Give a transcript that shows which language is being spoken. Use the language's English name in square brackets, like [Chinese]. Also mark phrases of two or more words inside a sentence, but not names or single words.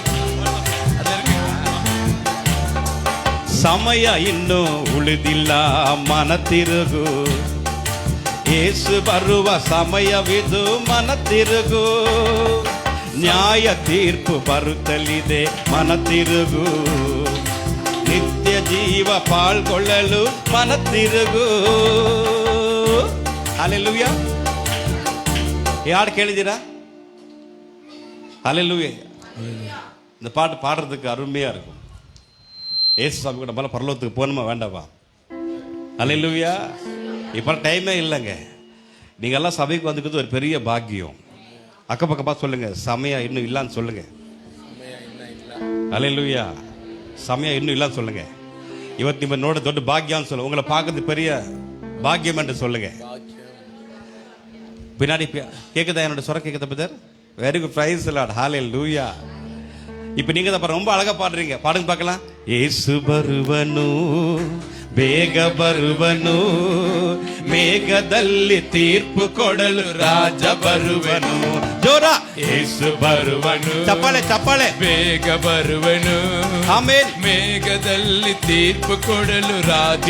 [Kannada] ಸಮಯ ಇನ್ನು ಉಳಿದಿಲ್ಲ, ಮನ ತಿರುಗು. ಏಸು ಬರುವ ಸಮಯವಿದು, ಮನ ತಿರುಗು. ನ್ಯಾಯ ತೀರ್ಪು ಬರುತ್ತಲಿದೆ, ಮನ ತಿರುಗು. ನಿತ್ಯ ಜೀವ ಪಾಲ್ಗೊಳ್ಳಲು ಮನ ತಿರುಗು. [Tamil] அல்லேலூயா. யார் கேளுதீரா? அல்லேலூயா. இந்த பாட்டு பாடுறதுக்கு அருமையா இருக்கும். ஏசு சாமி கூட பல பரலோகத்துக்கு போகணுமா வேண்டாமா? அல்லேலூயா. இப்போ டைமே இல்லைங்க. நீங்க எல்லாம் சபைக்கு வந்துக்கிறது ஒரு பெரிய பாக்கியம். அக்கப்பக்கம் பார்த்து சொல்லுங்க, சமயம் இன்னும் இல்லான்னு சொல்லுங்க. அல்லேலூயா. சமயம் இன்னும் இல்லான்னு சொல்லுங்க. [Kannada] ಇವತ್ತು ನಿಮ್ಮ ನೋಡ ದೊಡ್ಡ ಭಾಗ್ಯ ಅಂತ சொல்லுங்க. [Tamil] உங்களை பார்க்கறது பெரிய பாக்கியம் என்று சொல்லுங்க. பின்னாடி கேக்குதா? என்னோட சொர கேக்குதா பிரதர்? [English] very good. praise the Lord. [Tamil] ஹalleluya. இப்போ நீங்க தான் ரொம்ப அழகா பாடுறீங்க. பாடுங்க பார்க்கலாம். [Kannada] ಯೇಸು ಬರುವನು, ಬೇಗ ಬರುವನು, ಮೇಘದಲ್ಲಿ ತೀರ್ಪು ಕೊಡಲು ರಾಜ ಬರುವನು. ಜೋರ. ಯೇಸು ಬರುವನು. ಚಪ್ಪಾಳೆ ಚಪ್ಪಾಳೆ. ಬೇಗ ಬರುವನು, ಆಮೆನ್. ಮೇಘದಲ್ಲಿ ತೀರ್ಪು ಕೊಡಲು ರಾಜ.